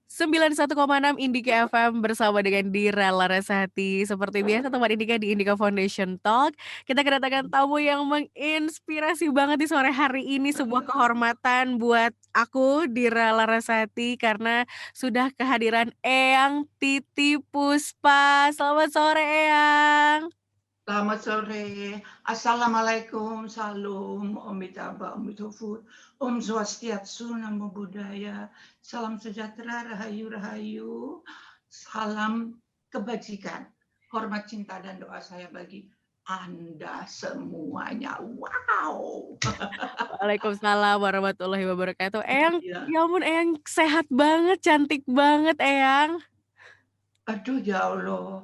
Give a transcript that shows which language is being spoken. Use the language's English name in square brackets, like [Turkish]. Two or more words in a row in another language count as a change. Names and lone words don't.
[Indonesian] 91,6 Indika FM bersama dengan Dira Larasati. Seperti biasa teman Indika di Indika Foundation Talk, kita kedatangan tamu yang menginspirasi banget di sore hari ini. Sebuah kehormatan buat aku, Dira Larasati, karena sudah kehadiran Eyang Titi Puspa. Selamat sore, Eyang. Selamat sore. Assalamualaikum. Salam. [Sanskrit] Om Amitabha, Om Tofu, Om Swastiastu, [Pali] Namo Buddhaya. [Indonesian] Salam sejahtera, [Javanese] rahayu, rahayu. [Indonesian] Salam kebajikan. Hormat, cinta, dan doa saya bagi Anda semuanya. Wow. [Arabic] وعليكم السلام ورحمة الله وبركاته. [Indonesian] Eyang, Ya. ya ampun Eyang sehat banget, cantik banget Eyang. Aduh, ya Allah.